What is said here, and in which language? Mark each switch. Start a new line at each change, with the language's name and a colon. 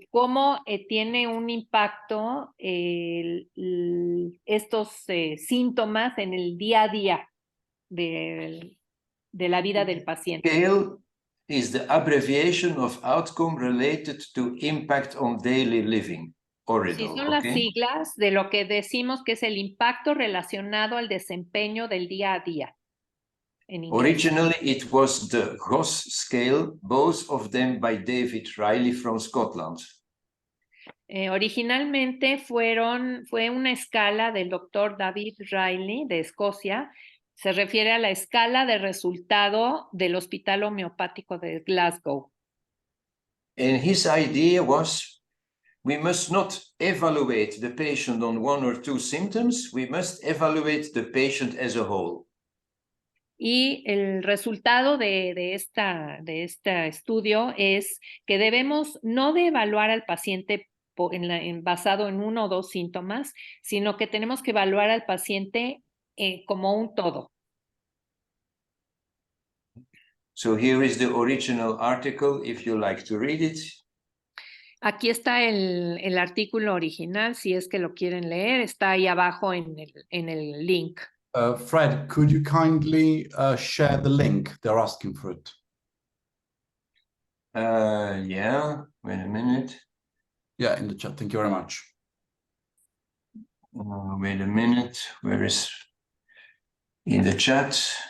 Spanish: cómo tiene un impacto estos síntomas en el día a día de la vida del paciente.
English: Scale is the abbreviation of outcome related to impact on daily living. Oridel,
Spanish: Sí, son las siglas de lo que decimos que es el impacto relacionado al desempeño del día a día. En inglés.
English: Originally, it was the Goss scale, both of them by David Riley from Scotland.
Spanish: Originalmente fue una escala del doctor David Riley de Escocia. Se refiere a la escala de resultado del Hospital Homeopático de Glasgow.
English: And his idea was, we must not evaluate the patient on one or two symptoms, we must evaluate the patient as a whole.
Spanish: Y el resultado de este estudio es que debemos no de evaluar al paciente basado en uno o dos síntomas, sino que tenemos que evaluar al paciente como un todo.
English: So here is the original article, if you like to read it.
Spanish: Aquí está el artículo original, si es que lo quieren leer, está ahí abajo en el link.
English: Fred, could you kindly share the link? They're asking for it. Yeah, wait a minute. Yeah, in the chat. Thank you very much. Wait a minute. Where is in the chat?